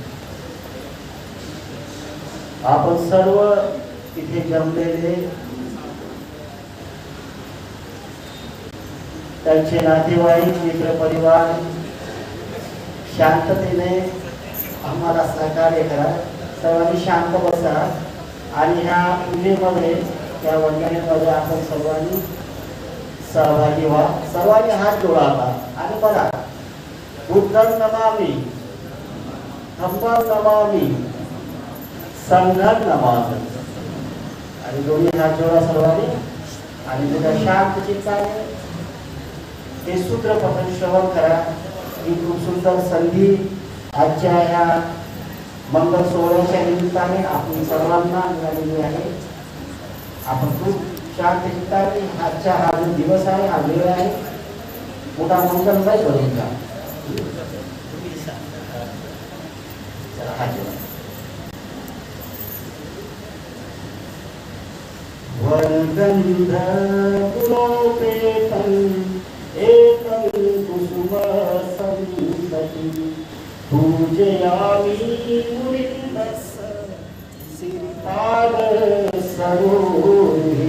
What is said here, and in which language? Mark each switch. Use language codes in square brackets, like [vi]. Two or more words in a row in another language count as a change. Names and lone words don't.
[mr] आपण सर्व इथे जमलेले त्यांचे नातेवाईक, मित्र परिवार शांततेने आम्हाला सहकार्य करा। सर्वांनी शांत बसा आणि ह्या पूजेमध्ये, त्या वंदनेमध्ये आपण सर्वांनी सहभागी व्हा। सर्वांनी हात जोडा आणि बघा, [pi] बुद्धं नमामि, धम्मं नमामि, संघं नमामि [mr] आणि दोन्ही हात जोडा सर्वांनी आणि तुझ्या शांत चित्ताने हे सूत्र पठण श्रवण करा। ही खूप सुंदर संधी आजच्या ह्या मंगल सोहळ्याच्या निमित्ताने आपण सर्वांना मिळालेली आहे। आपण खूप शांत चित्ताने आजचा हा जो दिवस आहे, हा वेळ आहे, मोठा मंगलमय बनवून घ्या। [pi] वरगंध पुरोपेतं एकं कुसुम संतति पूजयामि मुनिन्दस्य सिरपाद सरोहि।